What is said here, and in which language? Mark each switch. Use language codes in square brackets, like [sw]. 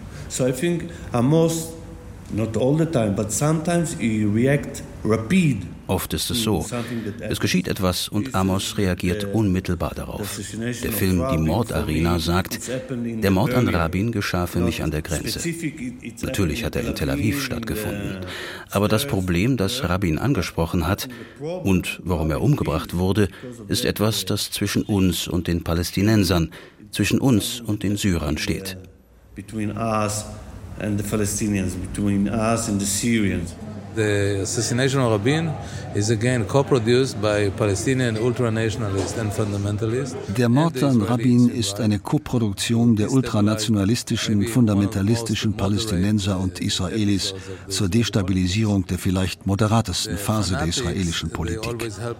[en] So I think Amos, not all the time, but sometimes he react rapid. [de] Oft ist es so. Es geschieht etwas und Amos reagiert unmittelbar darauf. Der Film Die Mordarena sagt, der Mord an Rabin geschah für mich an der Grenze. Natürlich hat er in Tel Aviv stattgefunden. Aber das Problem, das Rabin angesprochen hat und warum er umgebracht wurde, ist etwas, das zwischen uns und den Palästinensern, zwischen uns und den Syrern steht. [en] Between us and the Palestinians, between us and the Syrians. The assassination of Rabin is again co-produced by Palestinian ultranationalists and fundamentalists. [de] Der Mord an Rabin ist eine Koproduktion der ultranationalistischen, fundamentalistischen Palästinenser und Israelis zur Destabilisierung der vielleicht moderatesten Phase der israelischen Politik.